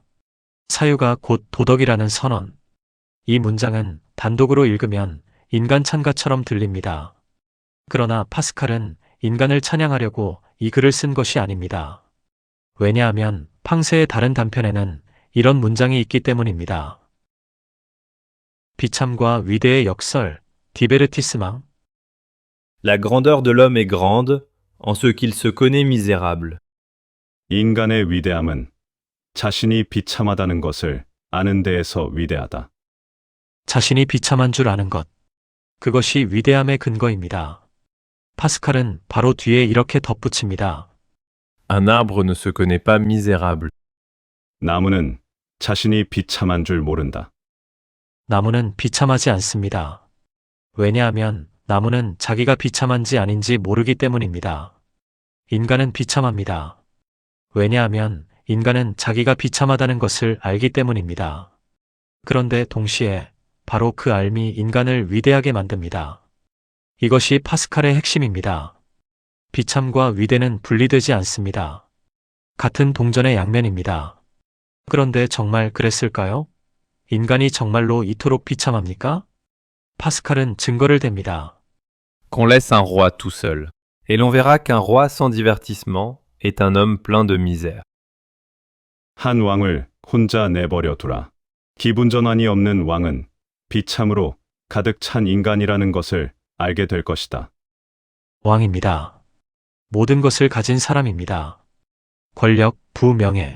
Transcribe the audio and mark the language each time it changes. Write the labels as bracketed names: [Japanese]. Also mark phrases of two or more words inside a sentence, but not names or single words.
[Korean] 사유가 곧 도덕이라는 선언. 이 문장은 단독으로 읽으면 인간 찬가처럼 들립니다. 그러나 파스칼은 인간을 찬양하려고 이 글을 쓴 것이 아닙니다. 왜냐하면 팡세의 다른 단편에는 이런 문장이 있기 때문입니다. 비참과 위대의 역설, 디베르티스망. [French] La grandeur de l'homme est grande en ce qu'il se connaît misérable. [Korean] 인간의 위대함은 자신이 비참하다는 것을 아는 데에서 위대하다. 자신이 비참한 줄 아는 것. 그것이 위대함의 근거입니다. 파스칼은 바로 뒤에 이렇게 덧붙입니다. [French] Un arbre ne se connaît pas misérable. [Korean] 나무는 자신이 비참한 줄 모른다. 나무는 비참하지 않습니다. 왜냐하면 나무는 자기가 비참한지 아닌지 모르기 때문입니다. 인간은 비참합니다. 왜냐하면 인간은 자기가 비참하다는 것을 알기 때문입니다. 그런데 동시에 바로 그 알미 인간을 위대하게 만듭니다. 이것이 파스칼의 핵심입니다. 비참과 위대는 분리되지 않습니다. 같은 동전의 양면입니다. 그런데 정말 그랬을까요? 인간이 정말로 이토록 비참합니까? 파스칼은 증거를 댑니다. [French] Qu'on laisse un roi tout seul, et l'on verra qu'un roi sans divertissement est un homme plein de misère. [Korean] 한 왕을 혼자 내버려 두라. 기분 전환이 없는 왕은 비참으로 가득 찬 인간이라는 것을 알게 될 것이다. 왕입니다. 모든 것을 가진 사람입니다. 권력, 부, 명예.